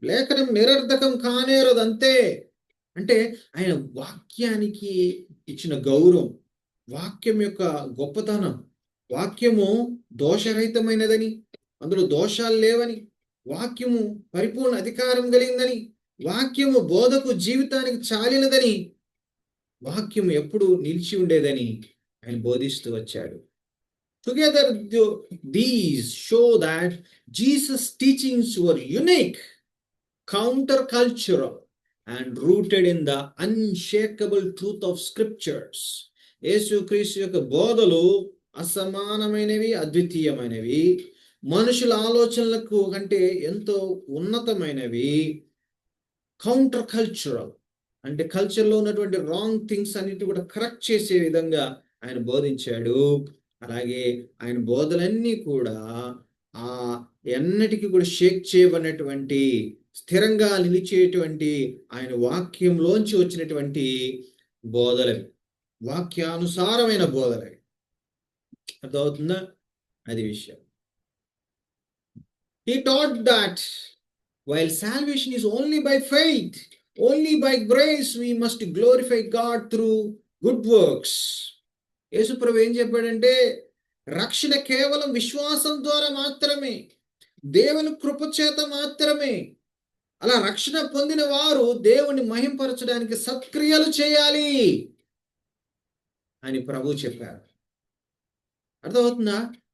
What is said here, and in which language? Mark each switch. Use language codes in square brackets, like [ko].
[te] లేఖనం నిరర్ధకం కానేరదు, అంతే. అంటే ఆయన వాక్యానికి ఇచ్చిన గౌరవం, వాక్యం యొక్క గొప్పతనం, వాక్యము దోషరహితమైనదని, అందులో దోషాలు లేవని, వాక్యము పరిపూర్ణ అధికారం కలిగిందని, వాక్యము బోధకు జీవితానికి చాలినదని, వాక్యము ఎప్పుడు నిలిచి ఉండేదని ఆయన బోధిస్తూ వచ్చాడు. [en] Together, these show that Jesus' teachings were unique, countercultural, and rooted in the unshakable truth of scriptures. [te] యేసుక్రీస్తు యొక్క బోధలు అసమానమైనవి, అద్వితీయమైనవి, మనుషుల ఆలోచనలకు కంటే ఎంతో ఉన్నతమైనవి, కౌంటర్ కల్చరల్ అంటే కల్చర్లో ఉన్నటువంటి రాంగ్ థింగ్స్ అన్నిటి కూడా కరెక్ట్ చేసే విధంగా ఆయన బోధించాడు. అలాగే ఆయన బోధలన్నీ కూడా ఎన్నటికీ కూడా షేక్ చేయబడినటువంటి, స్థిరంగా నిలిచేటువంటి ఆయన వాక్యంలోంచి వచ్చినటువంటి బోధలవి, వాక్యానుసారమైన బోధలవి. అర్థమవుతుందా? అది విషయం. [en] He taught that while salvation is only by faith, only by grace, we must glorify God through good works. [te] యేసుప్రభు ఏం చెప్పాడంటే రక్షణ కేవలం విశ్వాసం ద్వారా మాత్రమే, దేవుని కృప చేత మాత్రమే. అలా రక్షణ పొందిన వారు దేవుని మహింపరచడానికి సత్క్రియలు చేయాలి అని ప్రభు చెప్పారు. అర్థమవుతుందా?